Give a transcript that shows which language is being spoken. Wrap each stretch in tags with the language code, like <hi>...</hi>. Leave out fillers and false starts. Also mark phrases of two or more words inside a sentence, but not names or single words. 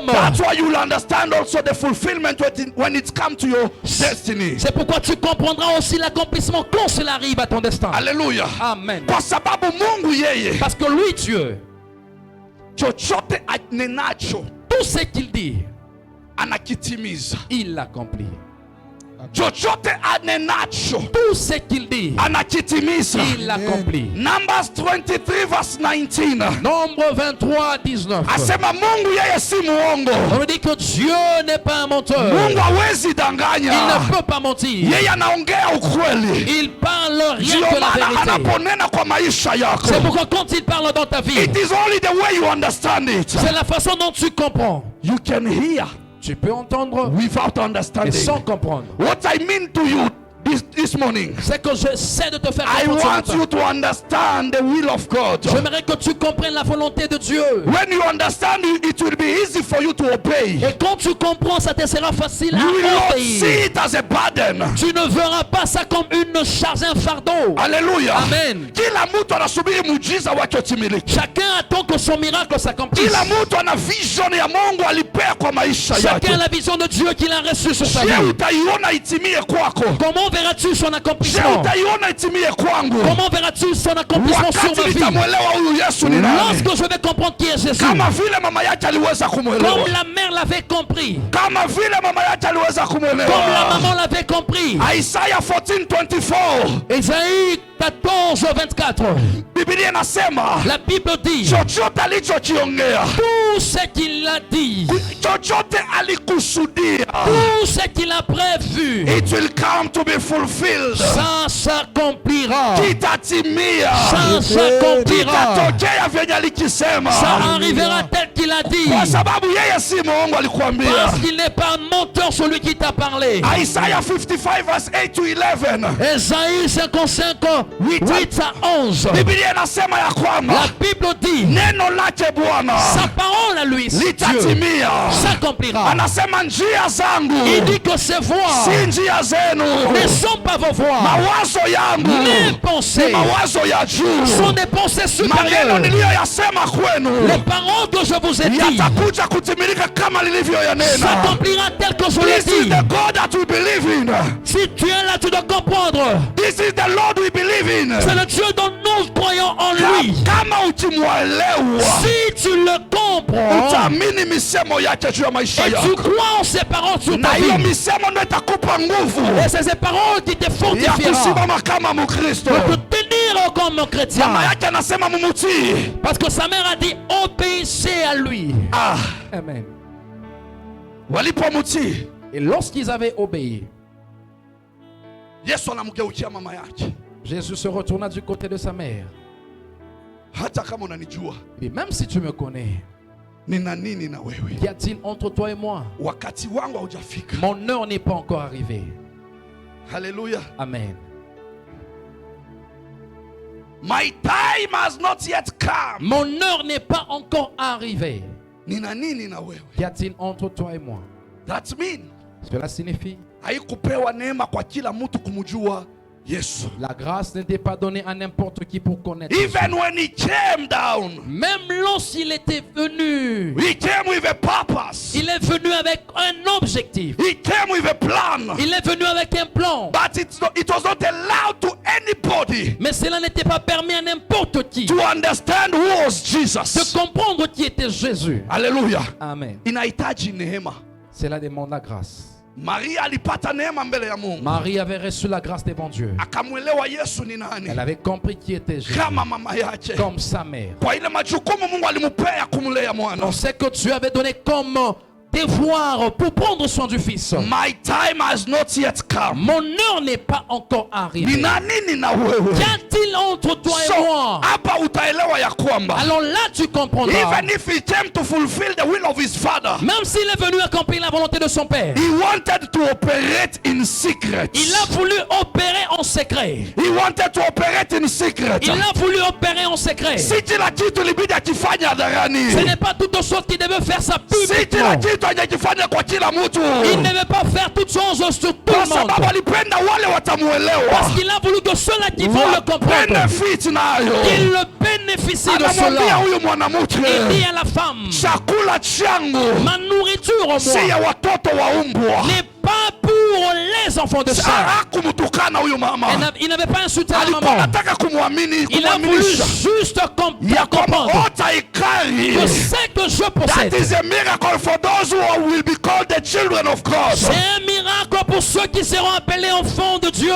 <en>That's why you'll understand also the fulfillment when it comes to your destiny.</en> <fr>C'est pourquoi tu comprendras aussi l'accomplissement quand cela arrive à ton destin.</fr> <en>Hallelujah.</en> <fr>Amen.</fr> <sw>Kwa sababu Mungu yeye</sw> <fr>Parce que lui, Dieu,</fr> <sw>chochote anenacho</sw> <fr>tout ce qu'il dit,</fr> <sw>anakitimiza.</sw> <fr>il l'accomplit.</fr> <sw>Chochote anenacho</sw> <fr>Tout ce qu'il dit,</fr> <sw>anakitimiza.</sw> <fr>il l'accomplit.</fr> <en>Numbers 23 verse 19.</en> <fr>Nombre 23, 19.</fr> <sw>Asema Mungu yeye si muongo.</sw> <fr>On dit que Dieu n'est pas un menteur.</fr> <sw>Mungu hawezi</sw> <fr>Il</fr> <sw>danganya.</sw> <fr>ne peut pas mentir.</fr> <sw>Yeye anaongea ukweli.</sw> <fr>Il parle rien</fr> <sw>Ndio</sw> <fr>que la</fr> <sw>maana</sw> <fr>vérité.</fr> <sw>anaponena kwa maisha yako.</sw> <fr>C'est pourquoi quand il parle dans ta vie,</fr> <en>It is only the way you understand it.</en> <fr>c'est la façon dont tu comprends.</fr> <en>You can hear</en> <fr>Tu peux entendre,</fr> <en>without</en> <fr>mais</fr> <en>understanding.</en> <fr>sans comprendre.</fr> <en>What I mean to you this morning,</en> <fr>C'est que j'essaie de te faire</fr> <en>I</en> <fr>comprendre.</fr> <en>want</en> <fr>ce</fr> <en>you</en> <fr>matin.</fr> <en>to understand the will of God.</en> <fr>J'aimerais que tu comprennes la volonté de Dieu.</fr> <en>When you understand it, it will be easy for you to obey.</en> <fr>Et quand tu comprends, ça te sera facile</fr> <en>You will</en> <fr>à</fr> <en>not</en> <fr>obéir.</fr> <en>see it as a burden.</en> <fr>Tu ne verras pas ça comme une charge, un fardeau.</fr> <en>Hallelujah.</en> <fr>Amen.</fr> <sw>Kila mtu anasubiri muujiza wake utimilike.</sw> <fr>Chacun attend que son miracle s'accomplisse.</fr> <sw>Kila mtu ana vision ya Mungu alipea kwa maisha yake.</sw> <fr>Chacun a la vision de Dieu qu'il a reçue sur sa</fr> <sw>Je</sw> <fr>vie.</fr> <sw>utaiona itimie kwako.</sw> <fr>Comment verras-tu son</fr> <sw>Je</sw> <fr>accomplissement?</fr> <sw>utaiona itimie kwangu.</sw> <fr>Comment verras-tu son accomplissement sur</fr> <sw>Wakati</sw> <fr>ma vie?</fr> <sw>nitamwelewa huyu Yesu ni nani.</sw> <fr>Lorsque je vais comprendre qui est Jésus,</fr> <sw>Kama vile mama yake aliweza kumwelewa.</sw> <fr>comme la mère l'avait compris,</fr> <sw>Kama vile mama yake aliweza</sw> <fr>comme la</fr> <sw>kumwelewa.</sw> <fr>maman l'avait compris.</fr> <en>Isaiah 14:24.</en> <fr>Ésaïe 14, 24.</fr> <sw>Biblia inasema</sw> <fr>La Bible dit,</fr> <sw>chochote alichokiongea,</sw> <fr>tout ce qu'il a dit,</fr> <sw>chochote alikusudia,</sw> <fr>tout ce qu'il a prévu,</fr> <en>it will come to be fulfilled.</en> <fr>ça s'accomplira.</fr> <sw>Kitatimia.</sw> <fr>Ça s'accomplira.</fr> <sw>Kitatokea vyenye alikisema.</sw> <fr>Ça arrivera tel qu'il a dit.</fr> <sw>Kwa sababu yeye si muongo, alikuambia.</sw> <fr>Parce qu'il n'est pas un menteur celui qui t'a parlé.</fr> <en>Isaiah 55 verse 8 to 11.</en> <fr>Ésaïe 55, 8 à 11.</fr> <sw>Biblia inasema ya kwamba</sw> <fr>La Bible dit,</fr> <sw>neno lake Bwana</sw> <fr>sa parole à lui, Dieu,</fr> <sw>litatimia.</sw> <fr>s'accomplira.</fr> <sw>Anasema njia zangu</sw> <fr>Il dit que ses voies</fr> <sw>si njia zenu,</sw> <fr>ne sont pas vos voies.</fr> <sw>mawazo yangu</sw> <fr>Mes</fr> <sw>ni</sw> <fr>pensées</fr> <sw>mawazo ya juu.</sw> <fr>sont des pensées</fr> <sw>Maneno</sw> <fr>supérieures.</fr> <sw>niliyoyasema kwenu</sw> <fr>Les paroles que je vous ai dites</fr> <sw>yatakuja kutimilika kama nilivyoyanena.</sw> <fr>s'accomplira tel que je l'ai</fr> <en>This is</en> <fr>dit.</fr> <en>the God that we believe in.</en> <fr>Si tu es là, tu dois comprendre.</fr> <en>This is the Lord we believe in.</en> <fr>C'est le Dieu dont nous croyons en lui.</fr> <sw>Kama ukimwelewa,</sw> <fr>Si tu le comprends</fr> <sw>utaamini misemo yake juu ya maisha</sw> <fr>et tu</fr> <sw>yako,</sw> <fr>crois en ses paroles sur</fr> <sw>na</sw> <fr>ta</fr> <sw>hiyo</sw> <fr>vie,</fr> <sw>misemo ndio itakupa nguvu</sw> <fr>et c'est ces paroles qui te</fr> <sw>ya</sw> <fr>fortifieront</fr> <sw>kusimama kama Mkristo.</sw> <fr>de te tenir comme un chrétien.</fr> <sw>Mama yake anasema mumutii.</sw> <fr>Parce que sa mère a dit obéissez à lui.</fr> <sw>Ah,</sw> <fr>Amen.</fr> <sw>walipomtii</sw> <fr>Et lorsqu'ils avaient obéi,</fr> <sw>Yesu anamgeukia mama yake.</sw> <fr>Jésus se retourna du côté de sa mère.</fr> <sw>Hata kama unanijua,</sw> <fr>Et même si tu me connais,</fr> <sw>nina nini na wewe?</sw> <fr>Qu'y a-t-il entre toi et moi?</fr> <sw>Wakati wangu haujafika.</sw> <fr>Mon heure n'est pas encore arrivée.</fr> <sw>Hallelujah.</sw> <fr>Amen.</fr> <en>My time has not yet come.</en> <fr>Mon heure n'est pas encore arrivée.</fr> <sw>Nina nini na wewe?</sw> <fr>Qu'y a-t-il entre toi et moi?</fr> <en>That mean</en> <fr>Cela signifie</fr> <sw>haikupewa neema kwa kila mtu kumjua Yesu.</sw> <fr>la grâce n'était pas donnée à n'importe qui pour connaître Jésus.</fr> <en>Even when he came down,</en> <fr>Même lorsqu'il était venu,</fr> <en>he came with a purpose.</en> <fr>il est venu avec un objectif.</fr> <en>He came with a plan.</en> <fr>Il est venu avec un plan.</fr> <en>But it was not allowed to anybody</en> <fr>Mais cela n'était pas permis à n'importe qui</fr> <en>to understand who was</en> <fr>de</fr> <en>Jesus.</en> <fr>comprendre qui était Jésus.</fr> <en>Hallelujah.</en> <fr>Amen.</fr> <sw>Inahitaji neema.</sw> <fr>Cela demande la grâce.</fr> <sw>Maria alipata neema mbele ya Mungu.</sw> <fr>Marie avait reçu la grâce devant Dieu.</fr> <sw>Akamwelewa Yesu ni nani</sw> <fr>Elle avait compris qui était Jésus</fr> <sw>kama mama yake.</sw> <fr>comme sa mère.</fr> <sw>Kwa ile majukumu Mungu alimupea kumlea mwana.</sw> <fr>On sait que Dieu avait donné comme devoir pour prendre soin du Fils.</fr> <en>My time has not yet come.</en> <fr>Mon heure n'est pas encore arrivée.</fr> <sw>Nina nini na wewe?</sw> <fr>Qu'y a-t-il entre toi et moi?</fr> <sw>Hapa utaelewa ya kwamba</sw> <fr>Alors là, tu comprendras.</fr> <en>even if he came to fulfill the will of his father,</en> <fr>Même s'il est venu accomplir la volonté de son Père,</fr> <en>he wanted to operate in secret.</en> <fr>il a voulu opérer en secret.</fr> <en>He wanted to operate in secret.</en> <fr>Il a voulu opérer en secret.</fr> <sw>Si kila kitu libidi akifanye hadharani.</sw> <fr>Ce n'est pas toute chose qui devait faire ça</fr> <sw>Si kila</sw> <fr>publiquement.</fr> <sw>kitu hajajifanya kwa kila mtu.</sw> <fr>Il ne veut pas faire toutes choses sur tout</fr> <sw>Kwa</sw> <fr>le monde.</fr> <sw>sababu alipenda wale watamuelewa.</sw> <fr>Parce qu'il a voulu que ceux-là qui vont le comprendre,</fr> <sw>Benefit nayo.</sw> <fr>qu'ils le bénéficient de</fr> <sw>Anamwambia</sw> <fr>cela.</fr> <sw>huyu mwanamke,</sw> <fr>Il dit à la femme,</fr> <sw>chakula changu</sw> <fr>ma nourriture,</fr> <sw>si ya</sw> <fr>moi,</fr> <sw>watoto wa umbwa.</sw> <fr>n'est pas pour les enfants de ça.</fr> <sw>Hakumtukana huyu mama.</sw> <fr>Il n'avait pas insulté la</fr> <sw>Alikuwa</sw> <fr>maman.</fr> <sw>anataka kumwamini,</sw> <fr>Il a voulu</fr> <sw>kumwaminisha</sw> <fr>juste</fr> <sw>ya kwamba</sw> <fr>comprendre</fr> <sw>utaikari.</sw> <fr>que c'est que je</fr> <en>That</en> <fr>possède.</fr> <en>is a miracle for those who will be called the children of God.</en> <fr>C'est un miracle pour ceux qui seront appelés enfants de Dieu.</fr>